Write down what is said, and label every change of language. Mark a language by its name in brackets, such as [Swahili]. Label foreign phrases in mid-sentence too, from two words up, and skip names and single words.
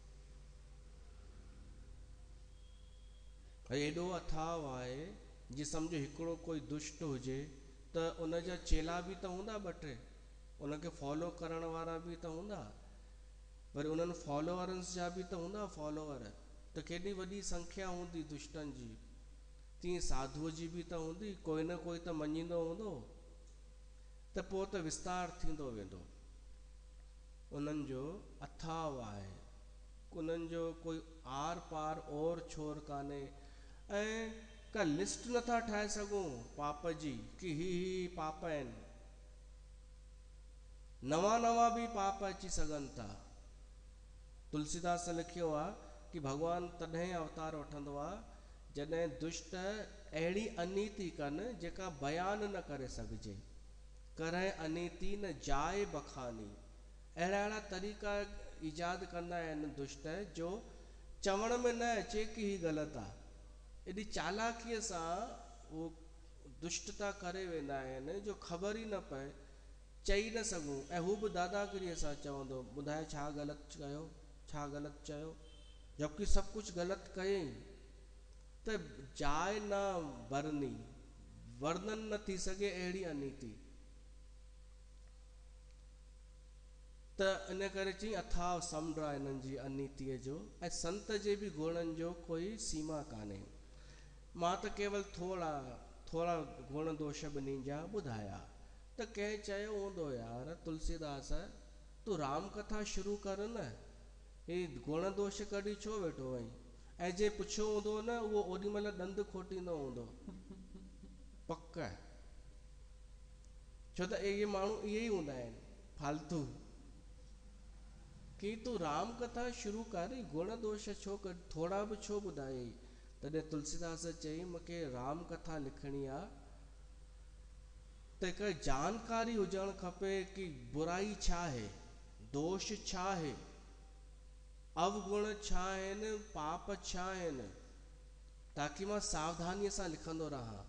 [Sindhi] एॾो अथाह आहे जी सम्झो हिकिड़ो कोई दुष्ट हुजे त उन जा चेला बि त हूंदा ॿ टे, उनखे फॉलो करण वारा बि त हूंदा, वरी उन्हनि फॉलोअर्स जा बि त हूंदा फॉलोअर, त केॾी वॾी संख्या हूंदी दुष्टनि जी। तीअं साधुअ जी बि त हूंदी, कोई न कोई त मञींदो हूंदो, त पोइ त विस्तार थींदो वेंदो। उन्हनि जो अथाह आहे, उन्हनि जो कोई आर पार और छोर कान्हे। ऐं का लिस्ट नथा ठाहे सघूं पाप जी कि ही पाप आहिनि, नवां नवां बि पाप अची सघनि था। तुलसीदास लिखियो आहे कि भगवान तॾहिं अवतार वठंदो आहे जॾहिं दुष्ट अहिड़ी अनीति कनि जेका बयान न करे सघिजे। [Awadhi] करे अनीति न जाए बखानी, [Sindhi] अहिड़ा अहिड़ा तरीक़ा ईजाद कंदा आहिनि दुष्ट जो चवण में न अचे कि ही ग़लति आहे। एॾी चालाकीअ सां उहो दुष्टता करे वेंदा आहिनि जो ख़बर ई न पए, चई न सघूं। ऐं हू बि दादागिरीअ सां चवंदो, ॿुधाए छा ग़लति कयो, छा ग़लति चयो, जबकि सभु कुझु ग़लति कयईं। [Awadhi] त जाए न बरनी, [Sindhi] वर्णन न थी सघे अहिड़ी अनीति। त इन करे चई अथाह समुंड आहे हिननि जी अनीतिअ जो, ऐं संत जे बि गुणनि जो कोई सीमा कान्हे। मां त केवल थोड़ा गुण दोष ॿिन्हिनि जा ॿुधाया। त कंहिं चयो हूंदो यार तुलसीदास तूं राम कथा शुरू कर न, हे गुण दोष कढी छो वेठो आहीं। ऐं जे पुछियो हूंदो न उहो ओॾी महिल ॾंद खोटींदो हूंदो पक, छो त इहे माण्हू इहे ई हूंदा आहिनि फालतू, कि तूं राम कथा शुरू कर, गुण दोष छो कर, थोड़ा बि छो ॿुधाई। तॾहिं तुलसीदास चई मूंखे राम कथा लिखणी आहे त हिकु जानकारी हुजणु खपे कि बुराई छा आहे, दोष छा आहे, अवगुण छा आहिनि, पाप छा आहिनि, ताकि मां सावधानीअ सां लिखंदो रहां।